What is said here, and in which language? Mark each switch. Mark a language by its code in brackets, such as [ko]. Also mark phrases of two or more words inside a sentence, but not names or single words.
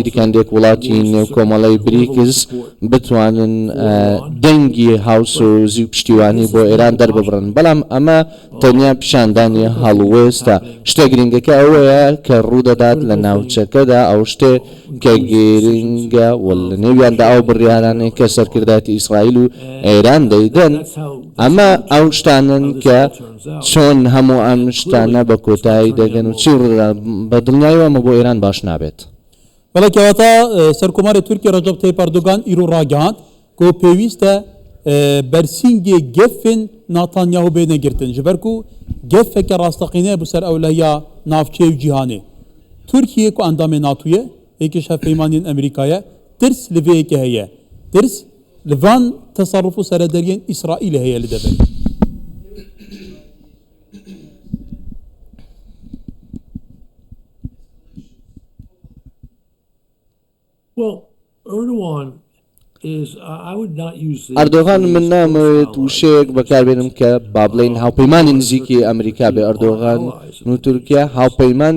[ckb] دیکەندێک وڵاتی نێو کۆمەڵی بریکس بتوانن دەنگی هاوسۆزی و پشتیوانی بۆ ئێران دەرببڕن بەڵام ئەمە تەنیا پیشاندانی هەڵوێستە شتە گرنگەکە ئەوەیە کە ڕوودەدات لە ناوچەکەدا ئەو شتێ کە گرنگە لە نێویاندا ئەو بڕیارانەی کە سەرکرداتی ئیسرائیل و ئێران دەیدەن ئەمە ئەو شتانن کە چۆن هەموو ئەم شتانە بە کۆتایی دەگەن و چی بە دڵنیایەوە ئەمە بۆ ئێران باش نابێت [ku] ولی کەواتە سەرکۆماری تورکیا ڕەجەب تەیپ ئەردۆغان ئیرۆ ڕاگەهاند کە پێویستە بەرسینگێ گەفن ناتانیاهو بێنەگرتن ji ber ku gefeke rastaqînê bi ser ewlehiya navçeyê û cîhanê Tirkiye ku endamê NATOye yekî şevpeymaniyên Amerîkayê tirs li vê yekê heye tirs li van tesarruf û serederiyên İsraîlê heye li devê [ckb] ئەردۆغان من نامەوێت وشەیەک بەکاربێنم کە با بڵێن هاوپەیمانی نزیکی ئەمریکا بێ ئەردۆغان و تورکیا هاوپەیمانی